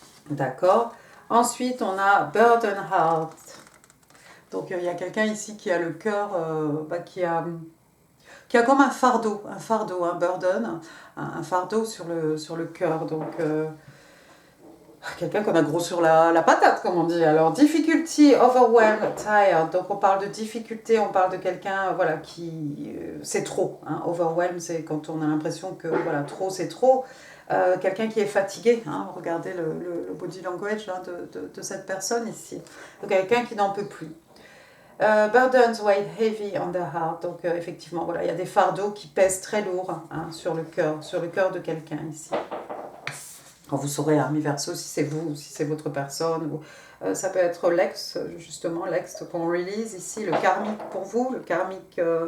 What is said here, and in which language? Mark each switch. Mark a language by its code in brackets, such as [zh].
[fr] D'accord. Ensuite, on a Burden Heart. Donc il y a quelqu'un ici qui a le cœur, qui a comme un fardeau, un burden, un fardeau sur le cœur. Donc, quelqu'un qu'on a gros sur la patate, comme on dit. [en] Alors, difficulty, overwhelmed, tired. [fr] Donc, on parle de difficulté, on parle de quelqu'un voilà, qui... c'est trop. Hein. Overwhelmed, c'est quand on a l'impression que voilà, trop, c'est trop. Quelqu'un qui est fatigué. Hein. Regardez le body language hein, de cette personne ici. Donc, quelqu'un qui n'en peut plus. [en] Burdens weigh heavy on the heart. [fr] Donc effectivement, voilà, il y a des fardeaux qui pèsent très lourd hein, sur le cœur de quelqu'un ici. Quand vous saurez, ami Verseau, si c'est vous, si c'est votre personne, ou, ça peut être l'ex, justement, l'ex qu'on release ici, le karmique pour vous, le karmique